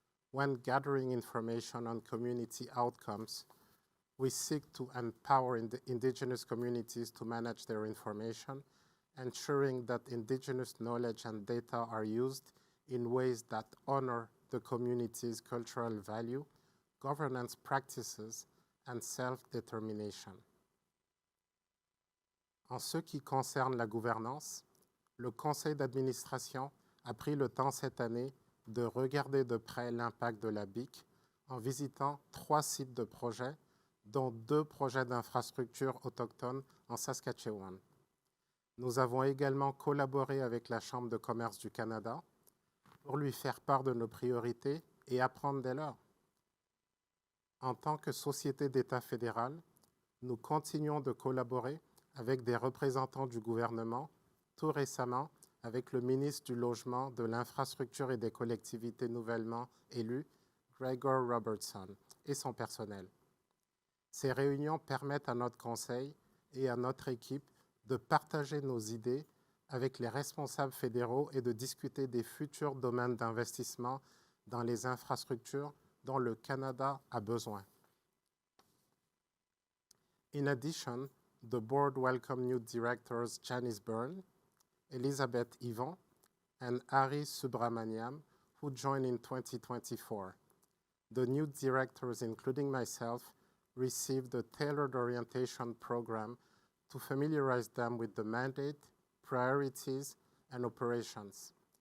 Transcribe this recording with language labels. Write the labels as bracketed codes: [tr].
[en] When gathering information on community outcomes, we seek to empower Indigenous communities to manage their information, ensuring that Indigenous knowledge and data are used in ways that honor the community's cultural value, governance practices, and self-determination. [fr] En ce qui concerne la gouvernance, le conseil d'administration a pris le temps cette année de regarder de près l'impact de la BIC en visitant 3 sites de projets, dont 2 projets d'infrastructure autochtones en Saskatchewan. Nous avons également collaboré avec la Chambre de commerce du Canada pour lui faire part de nos priorités et apprendre des leurs. En tant que société d'État fédérale, nous continuons de collaborer avec des représentants du gouvernement, tout récemment avec le ministre du Logement, de l'Infrastructure et des collectivités nouvellement élu, Gregor Robertson, et son personnel. Ces réunions permettent à notre conseil et à notre équipe de partager nos idées avec les responsables fédéraux et de discuter des futurs domaines d'investissement dans les infrastructures dont le Canada a besoin. [en] In addition, the board welcomed new directors Janice Byrne, Elizabeth Yvon, and Ari Subramaniam, who joined in 2024. The new directors, including myself, received a tailored orientation program to familiarize them with the mandate, priorities, and operations.